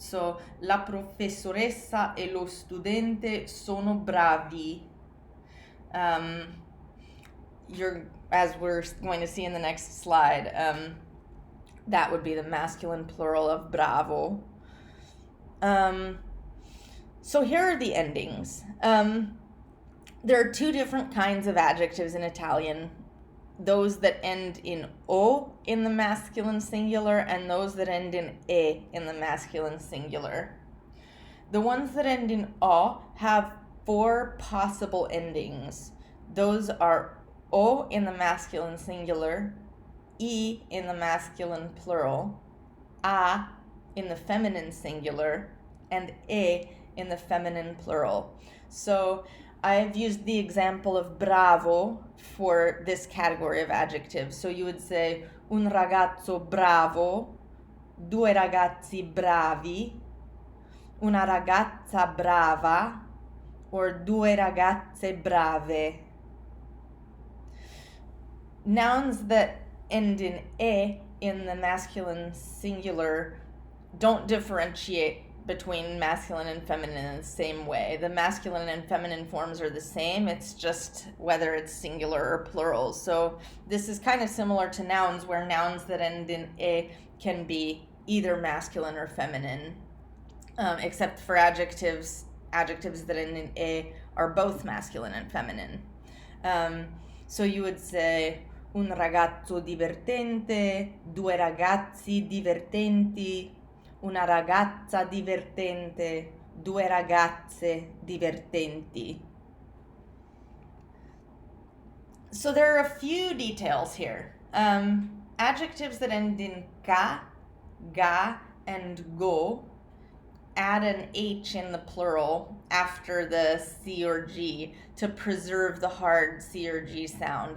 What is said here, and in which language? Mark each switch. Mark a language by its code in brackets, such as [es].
[it] So, la professoressa e lo studente sono bravi. [en] As we're going to see in the next slide, that would be the masculine plural of bravo. So here are the endings. There are two different kinds of adjectives in Italian. Those that end in o in the masculine singular and those that end in e in the masculine singular. The ones that end in o have 4 possible endings. Those are o in the masculine singular, e in the masculine plural, a in the feminine singular, and e in the feminine plural. So I've used the example of bravo for this category of adjectives. So you would say [it] un ragazzo bravo, due ragazzi bravi, una ragazza brava, or due ragazze brave. [en] Nouns that end in e in the masculine singular don't differentiate between masculine and feminine in the same way. The masculine and feminine forms are the same. It's just whether it's singular or plural. So this is kind of similar to nouns, where nouns that end in e can be either masculine or feminine, except for adjectives. Adjectives that end in e are both masculine and feminine. So you would say [it] un ragazzo divertente, due ragazzi divertenti, una ragazza divertente, due ragazze divertenti. [en] So there are a few details here. Adjectives that end in ka, ga, and go add an H in the plural after the C or G to preserve the hard C or G sound.